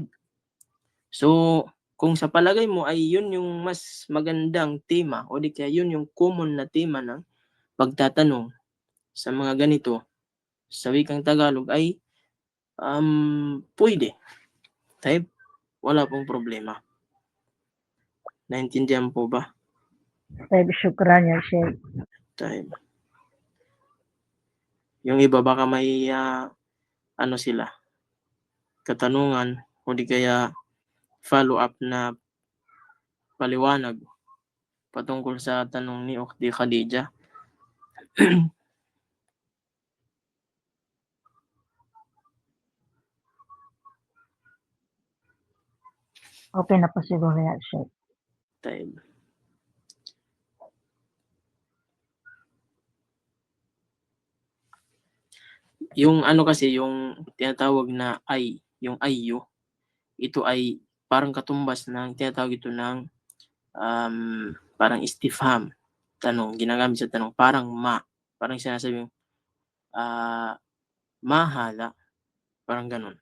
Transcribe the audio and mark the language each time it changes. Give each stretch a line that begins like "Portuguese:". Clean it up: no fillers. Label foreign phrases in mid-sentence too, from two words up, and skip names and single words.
Filipino: So, kung sa palagay mo ay yun yung mas magandang tema o di kaya yun yung common na tema ng pagtatanong sa mga ganito sa wikang Tagalog ay pwede. Taib. Wala pong problema. Naintindihan po ba?
Arabic: Taib, syukran ya Sheikh.
Filipino: Taib. Yung iba baka may sila katanungan o di kaya
English: follow up
Filipino: na paliwanag patungkol sa tanong ni Ukhti Khadija. Okay na po siguro
Arabic: ya Sheikh.
Filipino: Taib. Yung kasi yung tinatawag na ay, yung ayo, ito ay parang katumbas ng tinatawag ito ng parang istifham, tanong, ginagamit sa tanong, parang parang sinasabing mahala, parang ganun.